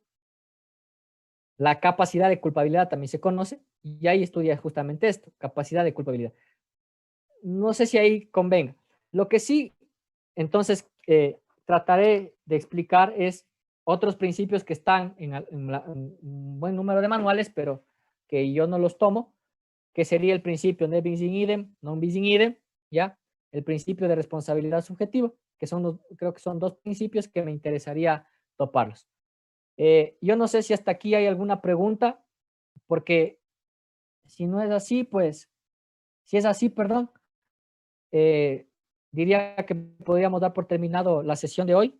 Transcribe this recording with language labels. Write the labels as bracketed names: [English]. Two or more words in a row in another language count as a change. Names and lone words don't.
[Spanish] La capacidad de culpabilidad también se conoce y ahí estudia justamente esto, capacidad de culpabilidad. No sé si ahí convenga. Lo que sí, entonces, trataré de explicar es otros principios que están en un buen número de manuales, pero que yo no los tomo, que sería el principio [Latin] ne bis in idem, non bis in idem, [Spanish] ¿ya? El principio de responsabilidad subjetiva, que creo que son dos principios que me interesaría toparlos. Yo no sé si hasta aquí hay alguna pregunta, porque si no es así, pues Si es así, perdón, diría que podríamos dar por terminado la sesión de hoy.